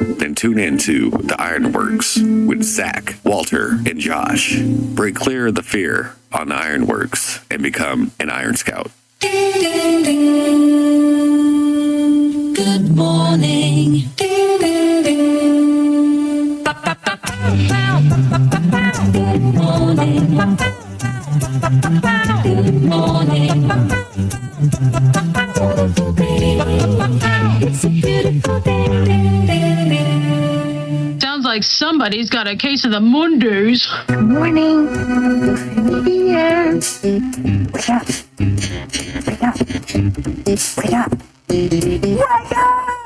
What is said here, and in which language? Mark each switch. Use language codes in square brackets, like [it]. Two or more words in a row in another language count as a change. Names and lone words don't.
[en] Then tune in to the IRONWORX with Zack, Walter, and Josh. Break clear of the fear on the IRONWORX and become an Iron Scout. Ding, ding, ding. Good morning. Ding, ding, ding. Ba, ba, ba, bow, ba, ba, ba, bow. Good morning. Ba, ba, ba, ba, bow. Good morning. Ba, ba, ba, ba, beautiful day. Ba, ba, ba, it's a beautiful day. Ding, ding, ding. Sounds like somebody's got a case of the Mondays. Good morning. Here. Wake up. Wake up. Wake up. Wake up!